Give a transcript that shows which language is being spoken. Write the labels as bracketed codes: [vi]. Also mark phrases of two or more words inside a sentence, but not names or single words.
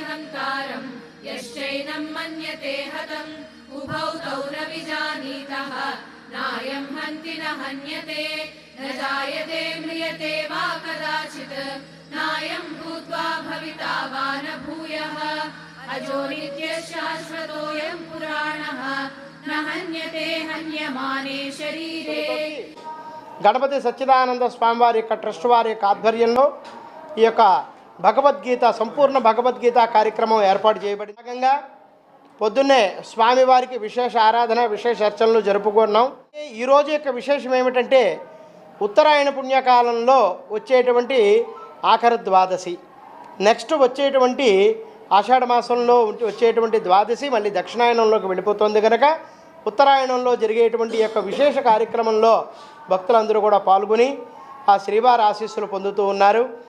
[sa] हन्तारं यश्चैनं मन्यते हतम् उभौ तौ न विजानीतः नायं हन्ति न हन्यते न जायते म्रियते वा कदाचित् नायं भूत्वा भविता वा न भूयः अजो नित्यः शाश्वतोऽयं पुराणः न हन्यते हन्यमाने शरीरे। [te] గణపతి సచ్చిదానంద స్వామివారి యొక్క ట్రస్ట్ వారి యొక్క ఆధ్వర్యంలో ఈ యొక్క భగవద్గీత సంపూర్ణ భగవద్గీత కార్యక్రమం ఏర్పాటు చేయబడింది. భాగంగా పొద్దున్నే స్వామివారికి విశేష ఆరాధన విశేష అర్చనలు జరుపుకున్నాం. ఈరోజు యొక్క విశేషం ఏమిటంటే ఉత్తరాయణ పుణ్యకాలంలో వచ్చేటువంటి ఆఖరి ద్వాదశి, నెక్స్ట్ వచ్చేటువంటి ఆషాఢ మాసంలో వచ్చేటువంటి ద్వాదశి మళ్ళీ దక్షిణాయనంలోకి వెళ్ళిపోతుంది కనుక ఉత్తరాయణంలో జరిగేటువంటి యొక్క విశేష కార్యక్రమంలో భక్తులందరూ కూడా పాల్గొని ఆ శ్రీవారి ఆశీస్సులు పొందుతూ ఉన్నారు.